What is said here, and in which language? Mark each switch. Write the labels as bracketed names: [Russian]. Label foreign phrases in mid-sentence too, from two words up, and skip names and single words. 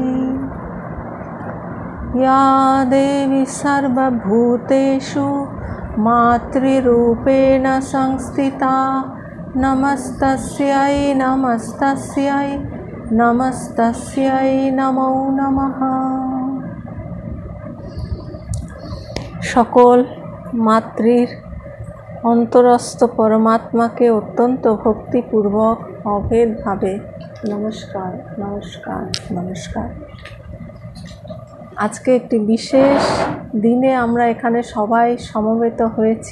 [Sanskrit] या देवी सर्वभूतेषु मातृरूपेण संस्थिता नमस्तस्यै नमस्तस्यै नमस्तस्यै नमो नमः। [Bangla] সকল মাতৃর অন্তরস্থ পরমাত্মাকে অত্যন্ত ভক্তিপূর্বক অভেদভাবে নমস্কার নমস্কার নমস্কার। আজকে একটি বিশেষ দিনে আমরা এখানে সবাই সমবেত হয়েছি।